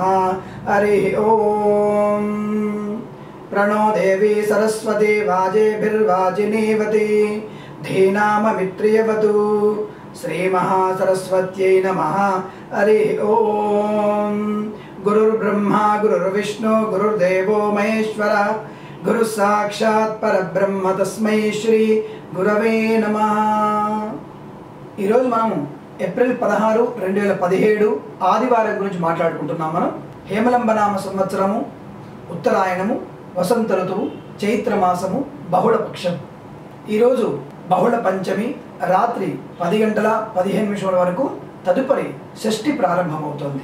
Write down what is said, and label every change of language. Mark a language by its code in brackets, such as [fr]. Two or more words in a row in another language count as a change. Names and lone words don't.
[sa] हरि ओम प्रणो देवी सरस्वती वाजेभिर्वाजिनीवती धीनाममित्रियवतु श्री महासरस्वत्यै नमः हरि ओम गुरुर्ब्रह्मा गुरुर्विष्णु गुरुर्देवो महेश्वर गुरु साक्षात् परब्रह्म तस्मै श्री गुरवे नमः। [te] మనం ఏప్రిల్ 16 2017 ఆదివారం గురించి మాట్లాడుకుంటున్నాం। మనం హేమలంబనామ సంవత్సరము ఉత్తరాయణము వసంత ఋతువు చైత్ర మాసము బహుళ పక్షం। ఈ రోజు బహుళ పంచమి రాత్రి 10 గంటల 15 నిమిషాల వరకు తదుపరి షష్ఠి ప్రారంభమవుతుంది।